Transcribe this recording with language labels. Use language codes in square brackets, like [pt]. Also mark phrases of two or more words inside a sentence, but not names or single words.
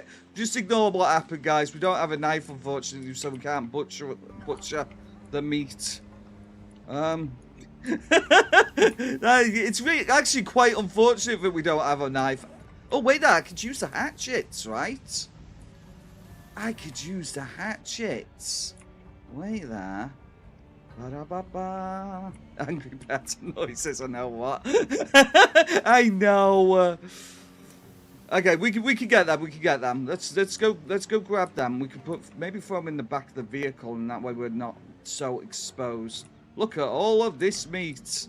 [en] Just ignore what happened, guys. We don't have a knife, unfortunately, so we can't butcher the meat. It's really actually quite unfortunate that we don't have a knife. Oh wait, I could use the hatchets, right? I could use the hatchets. Wait there. Ba-da-ba-ba. Angry pet noises. I know what. I know. Okay, we can get them. We can get them. Let's go grab them. We could maybe throw them in the back of the vehicle, and that way we're not so exposed. Look at all of this meat.